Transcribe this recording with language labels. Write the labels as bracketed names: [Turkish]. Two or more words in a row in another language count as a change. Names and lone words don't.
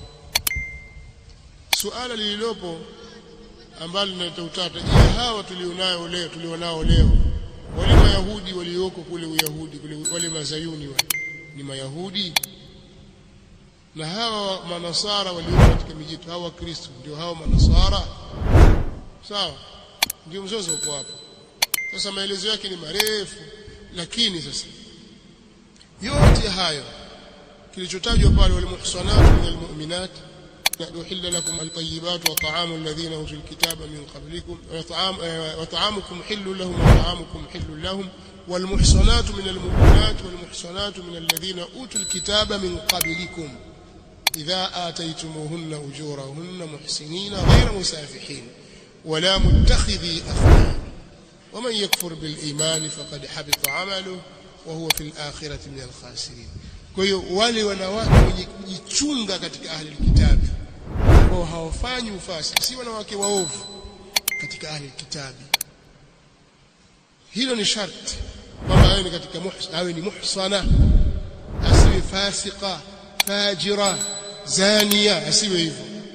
[Swahili] Suala lililopo ambalo linaleta utata, je, hawa tulionao leo wale Mayahudi walioko kule Uyahudi, kule wale Mazayuni wale ni Mayahudi, na hawa Manasara walioko katika miji yetu hawa Kristo ndio hawa Manasara? Sawa, ndio mzozo uko hapo. Sasa maelezo yake ni marefu, lakini sasa yote hayo kilichotajwa pale, [Arabic] والمحصنات من المؤمنات أحل لكم الطيبات وطعام الذين أوتوا الكتاب من قبلكم وطعامكم حل لهم وطعامكم حل لهم والمحصنات من المؤمنات والمحصنات من الذين أوتوا الكتاب من قبلكم إذا آتيتموهن أجورهن محصنين غير مسافحين ولا متخذي أخدان ومن يكفر بالإيمان فقد حبط عمله وهو في الآخرة من الخاسرين. [Swahili] Kwa hiyo wale wanawake wenye kujichunga katika ahli kitabu ambao hawafanyi ufasiki, si wanawake waovu katika ahli kitabu, hilo ni sharti kwamba awe ni katika awe ni muhsana, asiwe fasika fajira zania, asiwe hivyo.